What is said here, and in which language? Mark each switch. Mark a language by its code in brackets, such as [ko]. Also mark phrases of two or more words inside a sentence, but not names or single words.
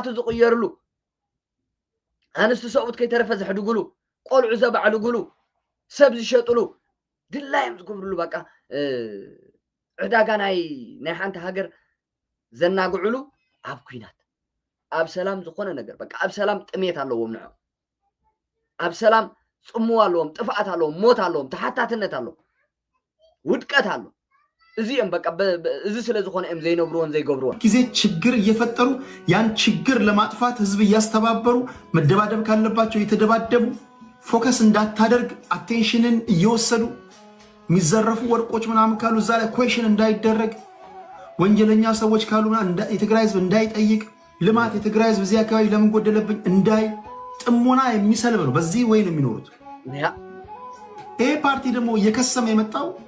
[ti] ዝቕየርሉ ኣንስቲ ሰብኡት ከይተረፈ ዘሕድግሉ ቆልዑ ዘባዕልግሉ ሰብ ዝሸጥሉ ድላዮም ዝገብርሉ በቃ ዕዳጋ ናይ ሓንቲ ሃገር ዘናግዕሉ ኣብ ኩናት ኣብ ሰላም ዝኾነ ነገር በቃ ኣብ ሰላም ጥሜት ኣለዎም ንዑ ኣብ ሰላም ጽምዋ ኣለዎም ጥፍኣት ኣለዎም ሞት ኣለዎም ተሓታትነት ኣሎ ውድቀት ኣሎ እዚኦም በቃ እዚ ስለ ዝኾነ እዮም ዘይነብሩዎን ዘይገብሩዎን [am] ጊዜ ችግር እየፈጠሩ ያን ችግር ለማጥፋት ህዝብ እያስተባበሩ መደባደብ ካለባቸው እየተደባደቡ ፎከስ እንዳታደርግ አቴንሽንን እየወሰዱ የሚዘረፉ ወርቆች ምናምን ካሉ እዛ ላይ ኩዌሽን እንዳይደረግ ወንጀለኛ ሰዎች ካሉ የትግራይ ህዝብ እንዳይጠይቅ ልማት የትግራይ ህዝብ እዚህ አካባቢ ለምን ጎደለብኝ እንዳይ ጥሞና የሚሰልብ ነው በዚህ ወይ ነው የሚኖሩት ይሄ ፓርቲ ደግሞ እየከሰመ የመጣው